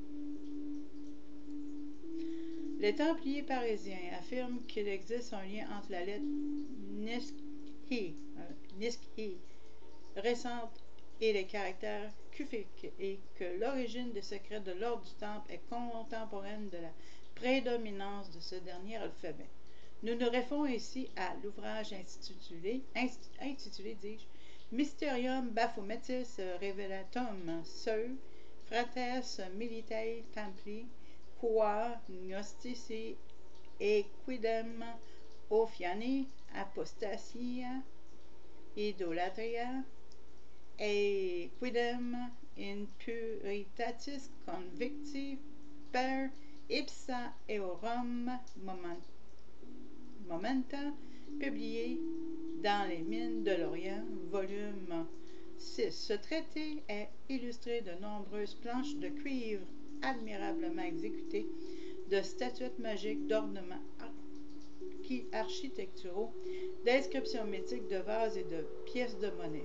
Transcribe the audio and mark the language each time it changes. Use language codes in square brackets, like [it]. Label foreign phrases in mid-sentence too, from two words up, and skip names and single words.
[fr] Les Templiers parisiens affirment qu'il existe un lien entre la lettre Niskhi récente et les caractères kufiques et que l'origine des secrets de l'ordre du Temple est contemporaine de la prédominance de ce dernier alphabet. Nous nous référons ici à l'ouvrage intitulé Mysterium Baphometis Revelatum Seu Frates Militae Templi Qua Gnostici Equidem Ophiani Apostasia Idolatria Equidem Impuritatis Convicti Per Ipsa Eorum Momenta, publié dans les mines de l'Orient, volume 6. Ce traité est illustré de nombreuses planches de cuivre admirablement exécutées, de statuettes magiques, d'ornements architecturaux, d'inscriptions mythiques, de vases et de pièces de monnaie.